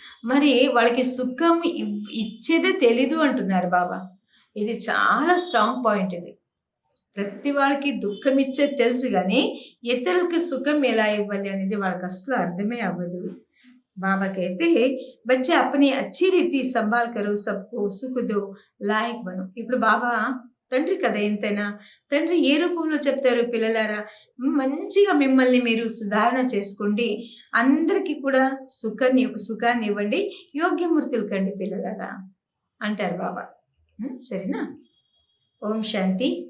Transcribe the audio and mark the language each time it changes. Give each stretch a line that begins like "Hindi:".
Telugu: మరి వాళ్ళకి సుఖం ఇచ్చేదే తెలీదు అంటున్నారు బాబా. ఇది చాలా స్ట్రాంగ్ పాయింట్. ఇది ప్రతి వాళ్ళకి దుఃఖం ఇచ్చేది తెలుసు, కానీ ఇతరులకి సుఖం ఎలా ఇవ్వాలి అనేది వాళ్ళకి అసలు అర్థమే అవ్వదు.
Hindi: बाबा कहते हैं बच्चे अपनी अच्छी रीति संभाल करो, सबको सुख दो, लायक बनो.
Telugu: ఇప్పుడు బాబా తండ్రి కదా ఎంతైనా. తండ్రి ఏ రూపంలో చెప్తారు? పిల్లలారా, మంచిగా మిమ్మల్ని మీరు సుధారణ చేసుకోండి, అందరికీ కూడా సుఖాన్ని ఇవ్వండి, యోగ్యమూర్తులు కండి పిల్లలారా అంటారు బాబా. సరేనా? ఓం శాంతి.